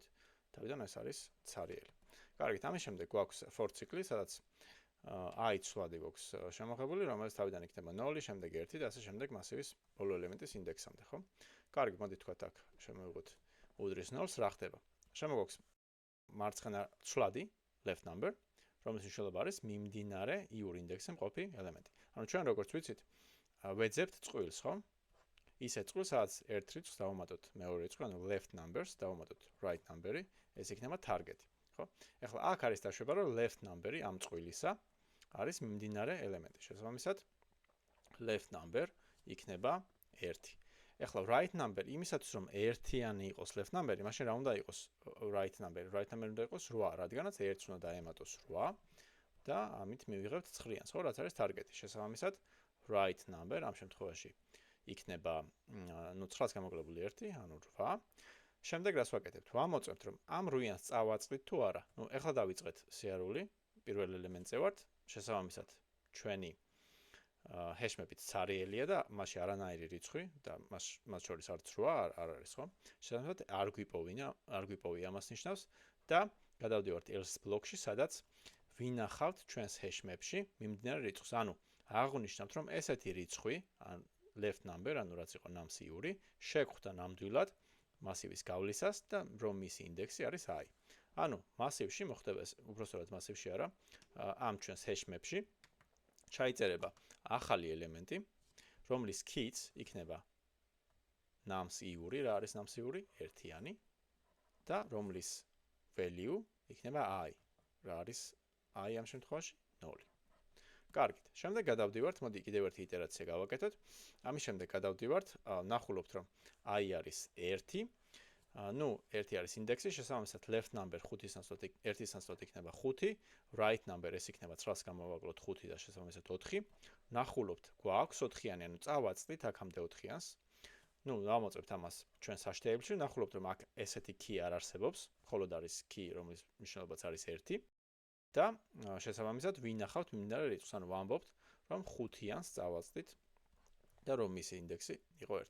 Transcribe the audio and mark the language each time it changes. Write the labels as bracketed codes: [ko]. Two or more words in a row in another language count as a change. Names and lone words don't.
[ka] თავიდან ეს არის ცარიელი. კარგით, ამის შემდეგ გვაქვს for ციკლი, სადაც i ცვლადი გვაქვს შემოღებული, რომელიც თავიდან იქნება 0, შემდეგ 1 და ასე შემდეგ მასივის ბოლო ელემენტის ინდექსამდე, ხო? კარგი, მოდი თქვათ აქ შემოვიღოთ უდრის 0-ს, რა ხდება? შემოგვაქვს მარცხენა ცვლადი, [en] left number, [ka] რომლის მნიშვნელობა არის მიმდინარე iur ინდექსზე მყოფი ელემენტი. ანუ ჩვენ როგორც ვიცით, ვეძებთ წყვილს, ხო? ისე წყვილს, სადაც ერთ რიცხვს დავუმატოთ მეორე რიცხვი, ანუ [en] left numbers, [ka] დავუმატოთ [en] right number- [ka] ი, ეს იქნება target-ი, ხო? ეხლა აქ არის დაშვება, რომ [en] left number- [ka] ი ამ წყვილისა არის მიმდინარე ელემენტი. შესაბამისად, [en] left number [ka] იქნება 1. ეხლა [en] right number [ka] იმისათვის, რომ ერთიანი იყოს [en] left number- [ka] ი, მაშინ რა უნდა იყოს [en] right number- [ka] ი? [en] Right number [ka] უნდა იყოს 8, რადგანაც 1-ს უნდა დაემატოს 8 და ამით მივიღებთ 9-ს, ხო, რაც არის target-ი. შესაბამისად, [en] right number [ka] ამ შემთხვევაში იქნება 9-ს გამოკლებული 1, ანუ 8. შემდეგ რას ვაკეთებთ? ვამოწმებთ, რომ ამ 8-ს წავაწყდით თუ არა. ნუ ეხლა დავიწყეთ სიარული, პირველ ელემენტზე ვართ, შესაბამისად, ჩვენი [en] hash map- [ka] ით ცარიელია და მასში არანაირი რიცხვი და მას შორის არც 8 არ არის, ხო? შესაბამისად, არ გვიპოვია ამას ნიშნავს და გადავდივართ else ბლოკში, სადაც ვინახავთ ჩვენს [en] hash map- [ka] ში მიმდინარე რიცხვს. ანუ აღვნიშნავთ, რომ ესეთი რიცხვი, ან [en] left number, [ka] ანუ რაც იყო ნამს იური, შეგხვდა ნამდვილად მასივის გავლისას და რომ მისი ინდექსი არის i. ანუ მასივში მოხდება ეს, უბრალოდ მასივში არა, ამ ჩვენს [en] hash map- [ka] ში ჩაიწერება ახალი ელემენტი, რომლის key-ც იქნება ნამს იური, რა არის ნამს იური? ერთიანი და რომლის value იქნება i. რა არის i ამ შემთხვევაში? 0. კარგით. შემდეგ გადავდივართ, მოდი კიდევ ერთი იტერაცია გავაკეთოთ. ამის შემდეგ გადავდივართ, ნახულობთ, რომ i არის 1. ნუ 1 არის ინდექსი, შესაბამისად [en] left number [ka] 1-ის ნაცვლად იქნება 5, [en] right number [ka] ეს იქნება 9-ს გამოვაკლოთ 5 და შესაბამისად 4. ნახულობთ, გვაქვს 4-იანი, ანუ წავაწყდით აქამდე 4-იანს. ნუ დავამოწმებთ ამას ჩვენ საშტეებში, ნახულობთ, რომ აქ ესეთი key არ არსებობს, მხოლოდ არის key, რომლის მნიშვნელობაც არის 1. და შესაბამისად ვინახავთ მიმდინარე რიცხვს, ანუ ვამბობთ, რომ 5-იანს წავაწყდით და რომ მისი ინდექსი იყო 1.